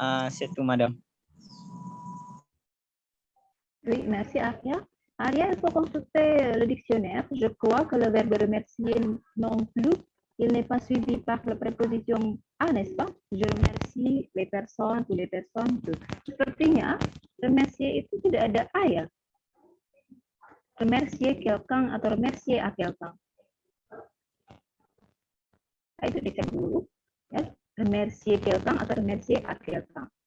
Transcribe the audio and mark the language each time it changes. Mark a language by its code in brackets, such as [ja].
[fr] C'est tout, madame. Oui, merci Arya. Arya, il faut consulter le dictionnaire. Je crois que le verbe remercier non plus, il n'est pas suivi par la préposition à, n'est-ce pas? Je remercie les personnes ou les personnes. [id] Sepertinya, remercier itu tidak ada a ya. [fr] Remercier quelqu'un atau remercier à quelqu'un. [id] Nah, itu dicek dulu. Ya. [fr] Remercier quelqu'un atau remercier à quelqu'un.